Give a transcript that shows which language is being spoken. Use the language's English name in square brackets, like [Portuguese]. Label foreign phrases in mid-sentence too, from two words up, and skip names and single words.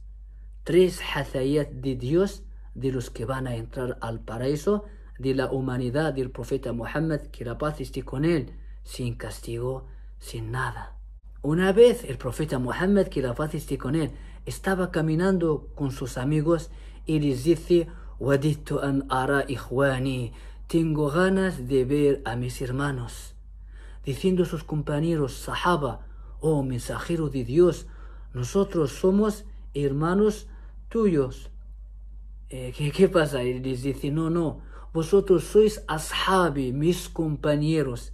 [Spanish] 3 hathayat de Dios, de los que van a entrar al paraíso, de la humanidad del profeta Muhammad, que la paz esté con él, sin castigo, sin nada. Una vez el profeta Muhammad, que la paz esté con él, estaba caminando con sus amigos y les dice: [Arabic] وددت أن أرى إخواني. [Spanish] Tengo ganas de ver a mis hermanos. Diciendo a sus compañeros, sahaba, oh mensajero de Dios, nosotros somos hermanos tuyos. ¿Qué pasa? Y les dice, no, vosotros sois ashabi, mis compañeros.